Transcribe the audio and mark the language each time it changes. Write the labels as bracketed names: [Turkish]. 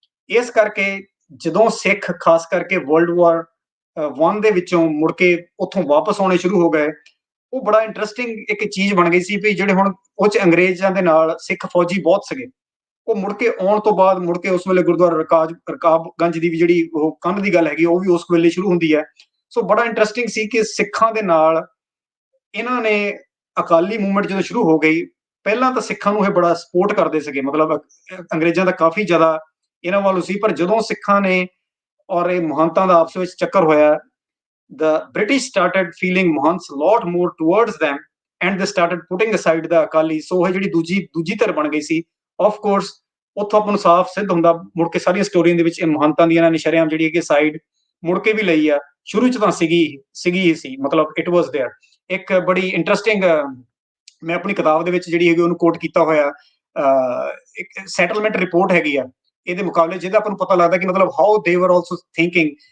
[Punjabi] ਇਸ ਕਰਕੇ ਜਦੋਂ ਸਿੱਖ ਖਾਸ ਕਰਕੇ ਵਰਲਡ ਵਾਰ 1 ਦੇ ਵਿੱਚੋਂ ਮੁੜ ਕੇ ਉੱਥੋਂ ਵਾਪਸ ਆਉਣੇ ਸ਼ੁਰੂ ਹੋ ਗਏ, ਉਹ ਬੜਾ ਇੰਟਰਸਟਿੰਗ ਇੱਕ ਚੀਜ਼ ਬਣ ਗਈ ਸੀ ਵੀ ਜਿਹੜੇ ਹੁਣ ਉਹ 'ਚ ਅੰਗਰੇਜ਼ਾਂ ਦੇ ਨਾਲ ਸਿੱਖ ਫੌਜੀ ਬਹੁਤ ਸੀਗੇ, ਉਹ ਮੁੜ ਕੇ ਆਉਣ ਤੋਂ ਬਾਅਦ ਮੁੜ ਕੇ ਉਸ ਵੇਲੇ ਗੁਰਦੁਆਰਾ ਰਕਾਬਗੰਜ ਦੀ ਵੀ ਜਿਹੜੀ ਉਹ ਕੰਧ ਦੀ ਗੱਲ ਹੈਗੀ ਉਹ ਵੀ ਉਸ ਵੇਲੇ ਸ਼ੁਰੂ ਹੁੰਦੀ ਹੈ। ਸੋ ਬੜਾ ਇੰਟਰਸਟਿੰਗ ਸੀ ਕਿ ਸਿੱਖਾਂ ਦੇ ਨਾਲ ਇਹਨਾਂ ਨੇ ਅਕਾਲੀ ਮੂਵਮੈਂਟ ਜਦੋਂ ਸ਼ੁਰੂ ਹੋ ਗਈ, ਪਹਿਲਾਂ ਤਾਂ ਸਿੱਖਾਂ ਨੂੰ ਇਹ ਬੜਾ ਸਪੋਰਟ ਕਰਦੇ ਸੀਗੇ, ਮਤਲਬ ਅੰਗਰੇਜ਼ਾਂ ਦਾ ਕਾਫੀ ਜ਼ਿਆਦਾ ਇਹਨਾਂ ਵੱਲੋਂ ਸੀ। ਪਰ ਜਦੋਂ ਸਿੱਖਾਂ ਨੇ ਔਰ ਇਹ ਮਹੰਤਾਂ ਦਾ ਆਪਸ ਵਿੱਚ ਚੱਕਰ ਹੋਇਆ, [English] the British started feeling Mahants a lot more towards them and they started putting aside the Akali। [Punjabi] ਸੋ ਇਹ ਜਿਹੜੀ ਦੂਜੀ ਧਿਰ ਬਣ ਗਈ ਸੀ। ਆਫ ਕੋਰਸ ਉੱਥੋਂ ਆਪਾਂ ਨੂੰ ਸਾਫ਼ ਸਿੱਧ ਹੁੰਦਾ ਮੁੜ ਕੇ ਸਾਰੀਆਂ ਸਟੋਰੀਆਂ ਦੇ ਵਿੱਚ ਇਹ ਮਹੰਤਾਂ ਦੀ ਇਹਨਾਂ ਨੇ ਸ਼ਰੇਆਮ ਜਿਹੜੀ ਹੈਗੀ ਸਾਈਡ ਮੁੜ ਕੇ ਵੀ ਲਈ ਆ, ਸ਼ੁਰੂ ਚ ਤਾਂ ਸੀਗੀ ਸੀ, ਮਤਲਬ [English] It was there. [Punjabi] ਇੱਕ ਬੜੀ ਇੰਟਰਸਟਿੰਗ ਮੈਂ ਆਪਣੀ ਕਿਤਾਬ ਦੇ ਵਿੱਚ ਜਿਹੜੀ ਹੈਗੀ ਉਹਨੂੰ ਕੋਟ ਕੀਤਾ ਹੋਇਆ ਇੱਕ ਸੈਟਲਮੈਂਟ ਰਿਪੋਰਟ ਹੈਗੀ ਆ ਇਹਦੇ ਮੁਕਾਬਲੇ, ਜਿਹਦਾ ਆਪਾਂ ਨੂੰ ਪਤਾ ਲੱਗਦਾ ਕਿ ਮਤਲਬ [English] How they were also thinking.